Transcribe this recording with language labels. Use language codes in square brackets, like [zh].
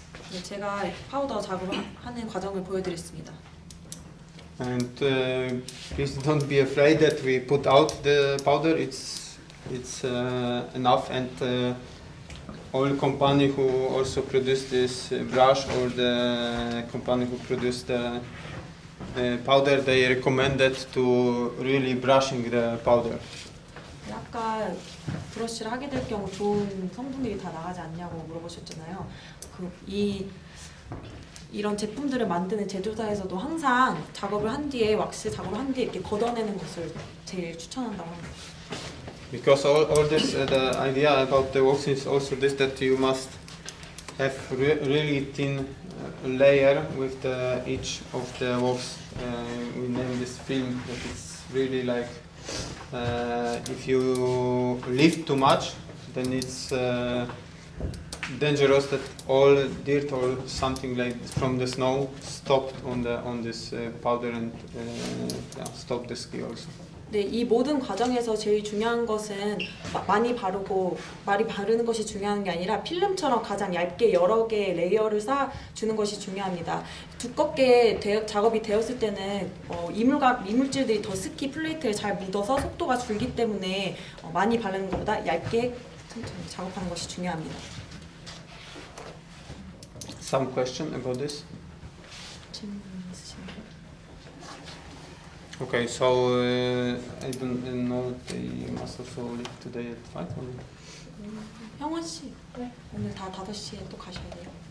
[ko] 네, 제가 파우더 작업을 하는 과정을 보여드렸습니다. [en] And please don't be afraid that we put out the powder. It's enough. And all company who also produce this brush or the company who produce the powder, they recommended to really brushing the powder. [ko] 아까 브러쉬를 하게 될 경우 좋은 성분들이 다 나가지 않냐고 물어보셨잖아요. 이런 제품들을 만드는 제조사에서도 항상 작업을 한 뒤에 왁스 작업을 한 뒤에 이렇게 걷어내는 것을 제일 추천한다고 합니다. [en] Because all this, the idea about the wax is also this, that you must have really thin layer with each of the wax. We name this film, that it's really like if you lift too much, then it's dangerous that all dirt or something like from the snow stopped on this powder and stop the ski also. [ko] 네, 이 모든 과정에서 제일 중요한 것은 많이 바르는 것이 중요한 게 아니라 필름처럼 가장 얇게 여러 개의 레이어를 쌓아주는 것이 중요합니다. 두껍게 작업이 되었을 때는 이물질들이 더 스키 플레이트에 잘 묻어서 속도가 줄기 때문에 많이 바르는 것보다 얇게 천천히 작업하는 것이 중요합니다. [en] Some question about this? [ko] 질문 있으신가요? [en] Okay, so I don't know they must also leave today at 5 or? [ko] 형원 씨, 오늘 다 5시에 또 가셔야 돼요.